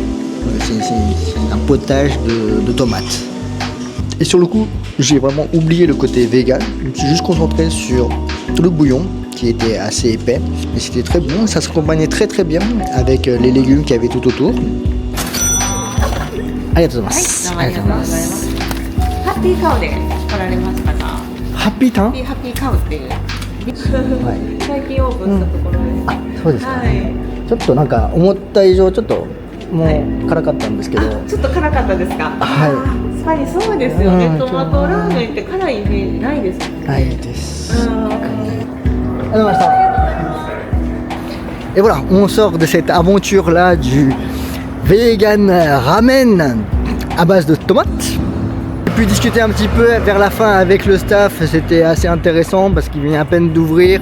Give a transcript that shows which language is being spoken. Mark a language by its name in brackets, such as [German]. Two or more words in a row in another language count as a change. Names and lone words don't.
[French] C'est un potage de tomates. Et sur le coup, j'ai vraiment oublié le côté vegan. Je me suis juste concentré sur le bouillon, qui était assez épais, mais c'était très bon. Ça se accompagnait très très bien avec les légumes qu'il y avait tout autour. [Japanese] ありがとうございます. ハッピーカウで来られましたか？ハッピータン？ハッピーカウっていう、最近オープンしたところです。あ、そうですか。はい。ちょっとなんか思った以上ちょっともう辛かったんですけど。ちょっと辛かったですか？はい。ぱりそうですよね、うんトマトラーメンって辛いイメージないですもんね。はいです。うん。 [French] Et voilà, on sort de cette aventure-là du vegan ramen à base de tomates. J'ai pu discuter un petit peu vers la fin avec le staff, c'était assez intéressant parce qu'il vient à peine d'ouvrir.